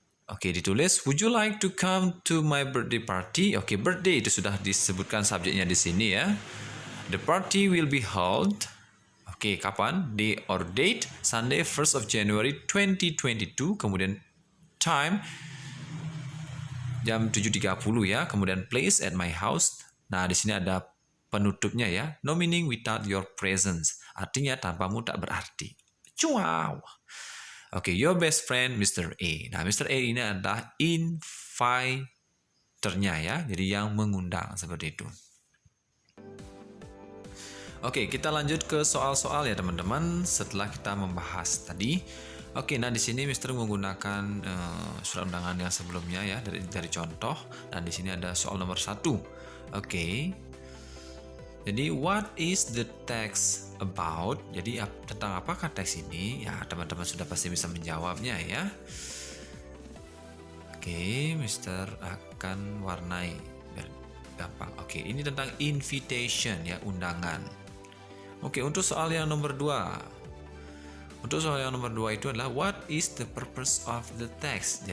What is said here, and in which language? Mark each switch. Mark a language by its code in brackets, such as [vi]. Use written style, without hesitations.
[en] Oke, [id] ditulis, [en] would you like to come to my birthday party? [id] Oke, birthday itu sudah disebutkan subjeknya di sini ya. [en] The party will be held. Oke, [id] kapan? [en] Day or date, Sunday 1st of January 2022. [id] Kemudian time, jam 7.30 ya. Kemudian [en] place at my house. [id] Nah, di sini ada penutupnya ya. [en] No meaning without your presence. [id] Artinya tanpamu tak berarti. Wow. Oke, [en] your best friend [id] Mr. A. Nah, Mr. A ini adalah inviternya ya. Jadi yang mengundang seperti itu. Oke, kita lanjut ke soal-soal ya teman-teman. Setelah kita membahas tadi, oke, nah di sini Mister menggunakan surat undangan yang sebelumnya ya dari contoh. Dan di sini ada soal nomor 1. Oke. [en] Jadi what is the text about? [id] Jadi tentang apakah teks ini? Ya teman-teman sudah pasti bisa menjawabnya ya. Oke, Mister akan warnai biar gampang. Oke, ini tentang invitation ya, undangan. Oke, untuk soal yang nomor 2. Untuk soal yang nomor 2 itu adalah [en] what is the purpose of the text?